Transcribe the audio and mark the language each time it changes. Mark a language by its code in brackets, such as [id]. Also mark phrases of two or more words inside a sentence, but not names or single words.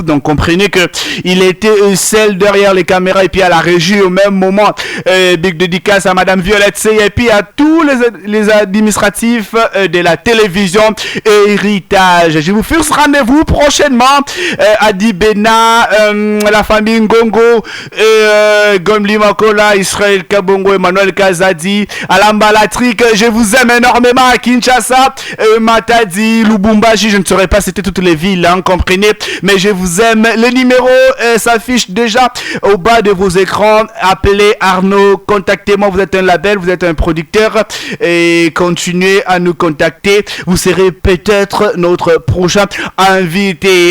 [fr] Donc comprenez que il était seul derrière les caméras et puis à la régie au même moment. Big dédicace à Madame Violette C et puis à tous les administratifs de la télévision Héritage. Je vous fixe rendez-vous prochainement à Dibena, la famille Ngongo, Gomli Makola, Israël Kabongo, Emmanuel Kazadi, Alamba Latrik. Je vous aime énormément à Kinshasa, Matadi, Lubumbashi. Je ne saurais pas c'était toutes les villes, comprenez, mais je vous aime. Le numéro s'affiche déjà au bas de de vos écrans, appelez Arnaud, contactez-moi, vous êtes un label, vous êtes un producteur et continuez à nous contacter, vous serez peut-être notre prochain invité.